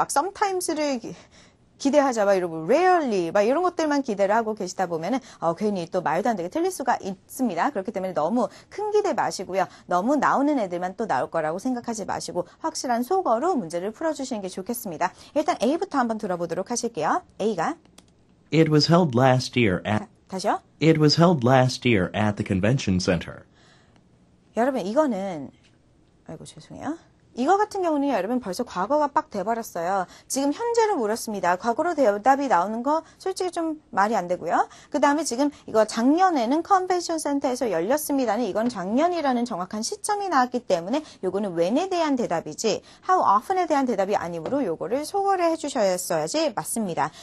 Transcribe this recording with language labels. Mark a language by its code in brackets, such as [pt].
[ko] 막 sometimes를 기대하자 막 이러고 rarely 막 이런 것들만 기대를 하고 계시다 보면은 괜히 또 말도 안 되게 틀릴 수가 있습니다. 그렇기 때문에 너무 큰 기대 마시고요. 너무 나오는 애들만 또 나올 거라고 생각하지 마시고 확실한 속어로 문제를 풀어주시는 게 좋겠습니다. 일단 A부터 한번 들어보도록 하실게요. A가 [en] It was held last year at [ko] 다시요. [en] It was held last year at the convention center. [ko] 여러분 이거는 아이고 죄송해요. 이거 같은 경우는 여러분 벌써 과거가 빡 돼버렸어요. 지금 현재로 물었습니다. 과거로 대답이 나오는 거 솔직히 좀 말이 안 되고요. 그 다음에 지금 이거 작년에는 컨벤션 센터에서 열렸습니다는 이건 작년이라는 정확한 시점이 나왔기 때문에 요거는 when에 대한 대답이지 how often에 대한 대답이 아니므로 요거를 소거를 해주셔야지 맞습니다.